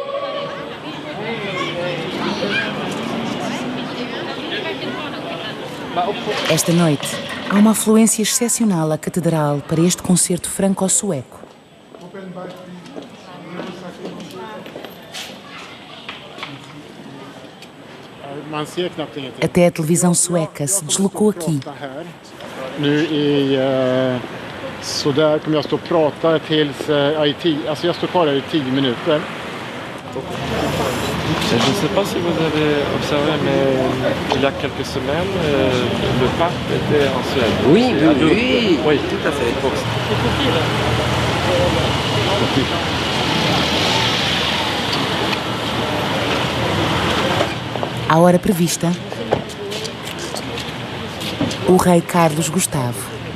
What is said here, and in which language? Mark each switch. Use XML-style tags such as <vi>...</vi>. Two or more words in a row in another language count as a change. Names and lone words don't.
<pt>Esta noite, há uma afluência excepcional à catedral para este concerto franco-sueco. Até a televisão sueca se deslocou aqui.</pt> <sv>Så där kommer jag stå och prata tills jag står kvar här i 10 minuter.</sv> <fr>Je ne sais pas si vous avez observé, mais il y a quelques semaines, le pape était en Suède. Oui, oui, tout à fait.</fr> <pt>À hora prevista, o rei Carlos Gustavo.</pt>